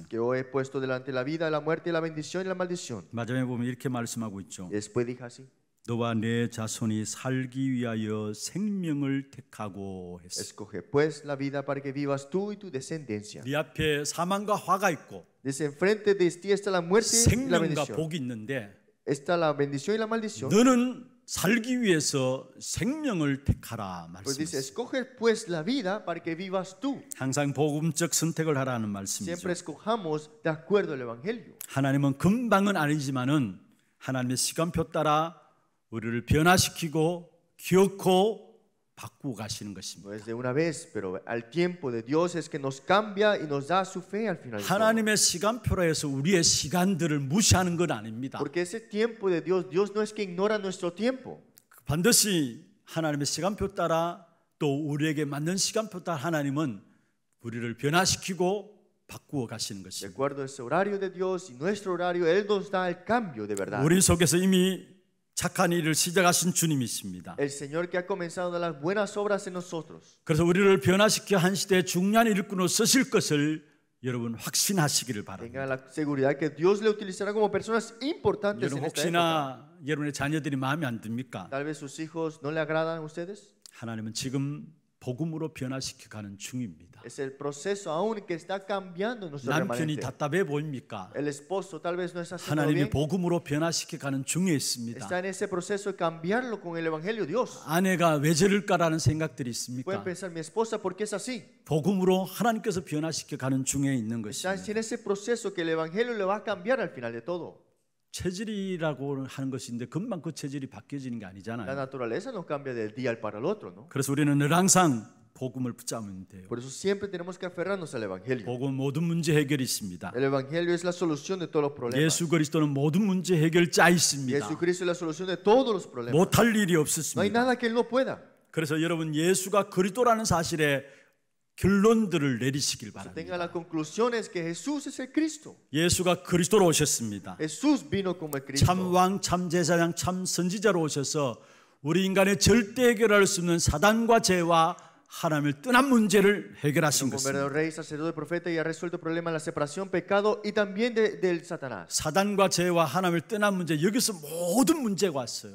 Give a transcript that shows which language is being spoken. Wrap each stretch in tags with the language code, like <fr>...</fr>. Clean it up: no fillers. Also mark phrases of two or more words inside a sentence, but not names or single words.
<es>que hoy he puesto delante la vida, la muerte, la bendición y la maldición.</es> <ko>마지막에 보면 이렇게 말씀하고 있죠.</ko> <es>Y después dijo así:</es> <ko>너와 내 자손이 살기 위하여 생명을 택하고 했어.</ko> <es>Escoge pues la vida para que vivas tú y tu descendencia.</es> <ko>네 앞에 사망과 화가 있고</ko> <es>Dice, enfrente de ti está la muerte y la 생명과 bendición.</es> <ko>복이 있는데</ko> <es>Está la bendición y la maldición.</es> <ko>너는 살기 위해서 생명을 택하라</ko> <es>Pues dice,</es> <ko>말씀이에요.</ko> <es>escoge pues la vida para que vivas tú.</es> <ko>항상 복음적 선택을 하라는 말씀이죠.</ko> <es>Siempre escojamos de acuerdo al Evangelio.</es> <ko>하나님은 금방은 아니지만은 하나님의 시간표 따라 우리를 변화시키고 기억고 바꾸어 가시는 것입니다.</ko> <es>No es de una vez, pero al tiempo de Dios es que nos cambia y nos da su fe al final. de todo.</es> <ko>하나님의 시간표로 해서 우리의 시간들을 무시하는 건 아닙니다.</ko> <es>Porque ese tiempo de Dios, Dios no es que ignora nuestro tiempo.</es> <ko>반드시 하나님의 시간표 따라 또 우리에게 맞는 시간표 따라 하나님은 우리를 변화시키고 바꾸어 가시는 De 것입니다.</ko> <es>acuerdo a ese horario de Dios y nuestro horario, Él nos da el cambio de verdad.</es> <ko>우리 속에서 이미 착한 일을 시작하신 주님이십니다.</ko> <es>El Señor que ha comenzado a dar las buenas obras en nosotros.</es> <ko>그래서 우리를 변화시켜 한 시대의 중요한 일꾼으로 쓰실 것을 여러분 확신하시기를 바랍니다.</ko> <es>Tengan la seguridad que Dios le utilizará como personas importantes 여러분 en esta época.</es> <ko>혹시나 여러분의 자녀들이 마음에 안 듭니까?</ko> <es>Tal vez sus hijos no le agradan a ustedes.</es> <ko>하나님은 지금 복음으로 변화시켜 가는 중입니다.</ko> <es>Es el proceso aún que está cambiando nuestro 남편이 remanente.</es> <ko>답답해 보입니까?</ko> <es>El esposo tal vez no está haciendo 하나님이 bien.</es> <ko>복음으로 변화시켜 가는 중에 있습니다.</ko> <es>Está en ese proceso de cambiarlo con el Evangelio de Dios.</es> <ko>아내가 왜 저럴까라는 생각들이 있습니까?</ko> <es>Pueden pensar, mi esposa, ¿por qué es así?</es> <ko>복음으로 하나님께서 변화시켜 가는 중에 있는 Está 것입니다.</ko> <es>en ese proceso que el Evangelio le va a cambiar al final de todo.</es> <ko>체질이라고 하는 것인데 금방 그 체질이 바뀌어지는 게 La 아니잖아요.</ko> <es>naturaleza no cambia del día para el otro, ¿no?</es> <ko>그래서 우리는 늘 항상 복음을 붙잡으면 돼요.</ko> <es>Por eso siempre tenemos que aferrarnos al Evangelio.</es> <ko>복음은 모든 문제 해결이 있습니다.</ko> <es>El Evangelio es la solución de todos los problemas.</es> <ko>예수 그리스도는 모든 문제 해결자 있습니다.</ko> <es>Jesucristo es la solución de todos los problemas.</es> <ko>못할 일이</ko> <es>No hay</es> <ko>없었습니다.</ko> <es>nada que Él no pueda.</es> <ko>그래서 여러분 예수가 그리스도라는 사실에 결론들을 내리시길 Tenga 바랍니다.</ko> <es>las conclusiones que Jesús es el Cristo.</es> <ko>예수가 그리스도로 오셨습니다.</ko> <es>Jesús vino como el Cristo.</es> <ko>참 왕, 참 제사장, 참 선지자로 오셔서 우리 인간의 절대 해결할 수 없는 사단과 죄와 하나님을 떠난 문제를 해결하신 Como 것입니다.</ko> <es>verdadero rey, sacerdote, profeta y ha resuelto el problema de la separación, pecado y también del Satanás.</es> <ko>사단과 죄와 하나님을 떠난 문제, 여기서 모든 문제가 왔어요.</ko>